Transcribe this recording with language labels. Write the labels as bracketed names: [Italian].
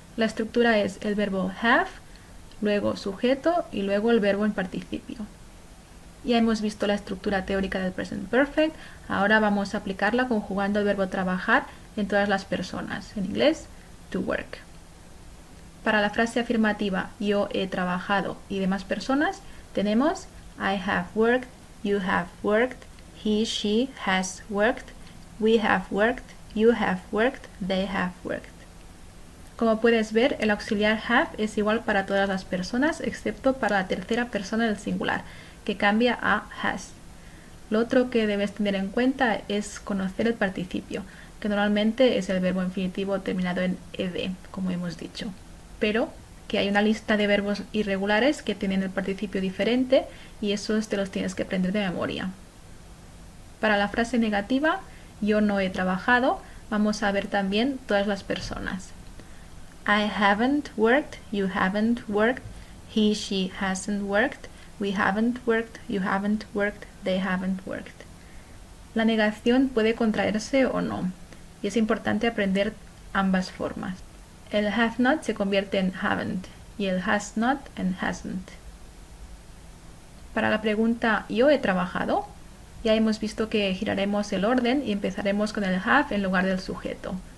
[Spanish] La estructura es el verbo have, luego sujeto y luego el verbo en participio. Ya hemos visto la estructura teórica del present perfect, ahora vamos a aplicarla conjugando el verbo trabajar en todas las personas, en inglés, [English] to work. [Spanish] Para la frase afirmativa yo he trabajado y demás personas tenemos [English] I have worked, you have worked, he, she has worked, we have worked, you have worked, they have worked. [Spanish] Como puedes ver, el auxiliar have es igual para todas las personas excepto para la tercera persona del singular, que cambia a has. Lo otro que debes tener en cuenta es conocer el participio, que normalmente es el verbo infinitivo terminado en ed, como hemos dicho. Pero que hay una lista de verbos irregulares que tienen el participio diferente y esos te los tienes que aprender de memoria. Para la frase negativa, yo no he trabajado, vamos a ver también todas las personas. [English] I haven't worked, you haven't worked, he, she hasn't worked, we haven't worked, you haven't worked, they haven't worked. [Spanish] La negación puede contraerse o no, y es importante aprender ambas formas. El have not se convierte en haven't y el has not en hasn't. Para la pregunta ¿yo he trabajado? Ya hemos visto que giraremos el orden y empezaremos con el have en lugar del sujeto.